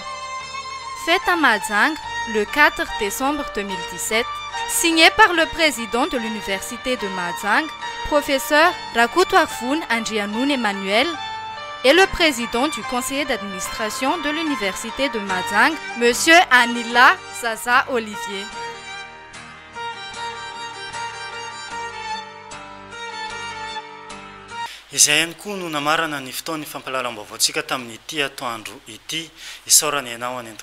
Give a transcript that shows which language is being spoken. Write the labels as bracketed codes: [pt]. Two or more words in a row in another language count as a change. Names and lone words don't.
[fr] Faite à Mahajanga le 4 décembre 2017, signé par le président de l'université de Mahajanga, professeur Rakutwarfun Andrianoun Emmanuel, et le président du conseil d'administration de l'université de Mahajanga, M. Anila Zaza Olivier. [mg] Izay ihany koa no namarana ny fotoan'ny fampalalam-baovaontsika tamin'ny ity atoandro ity isaorana ianao any